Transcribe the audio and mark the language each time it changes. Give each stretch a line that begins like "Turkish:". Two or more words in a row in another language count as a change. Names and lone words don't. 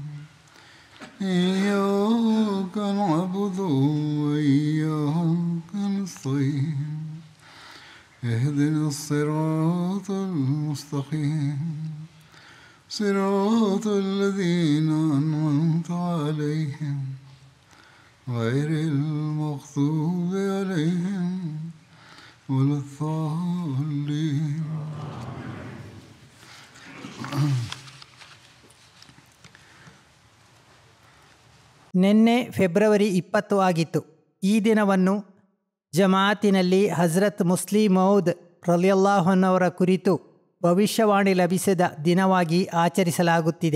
Arabic: إياك نعبد وإياك نستعين اهدنا الصراط المستقيم صراط الذين أنعمت عليهم غير المغضوب عليهم ولا الضالين.
Kannada: ನಿನ್ನೆ ಫೆಬ್ರವರಿ 20 ಆಗಿತ್ತು. ಈ ದಿನವನ್ನು ಜಮಾತಿನಲ್ಲಿ ಹಜರತ್ ಮುಸ್ಲಿಮ್ ಮೌದ್
Arabic: رضي الله عنه
Kannada: ಕುರಿತು ಭವಿಷ್ಯವಾಣಿ ಲಭಿಸಿದ ದಿನವಾಗಿ ಆಚರಿಸಲಾಗುತ್ತಿದೆ.